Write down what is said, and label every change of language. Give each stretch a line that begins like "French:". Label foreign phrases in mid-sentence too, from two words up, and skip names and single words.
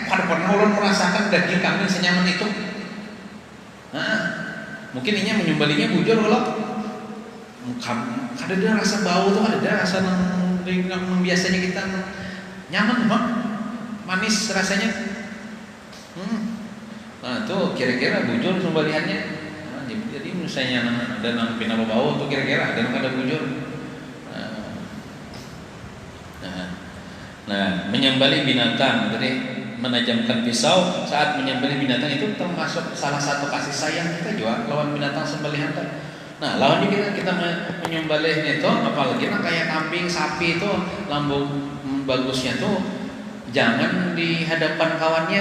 Banjar: Kada pernah ulun merasakan daging kambing senyaman itu. Mungkin ini menyembelihnya bujur kalau kada ada rasa bau tuh, ada rasa yang biasanya kita nyaman bang, manis rasanya. Nah tuh kira-kira bujur sembelihannya. Jadi misalnya ada nang pina bau tuh kira-kira ada nang kada bujur. Nah,
Indonesian: menyembelih binatang, jadi menajamkan pisau saat menyembelih binatang itu termasuk salah satu kasih sayang kita juga lawan binatang sembelihan. Nah, lawan kita menyembelihnya itu, apalagi kayak kambing, sapi itu lambung bagusnya tuh jangan di hadapan kawannya.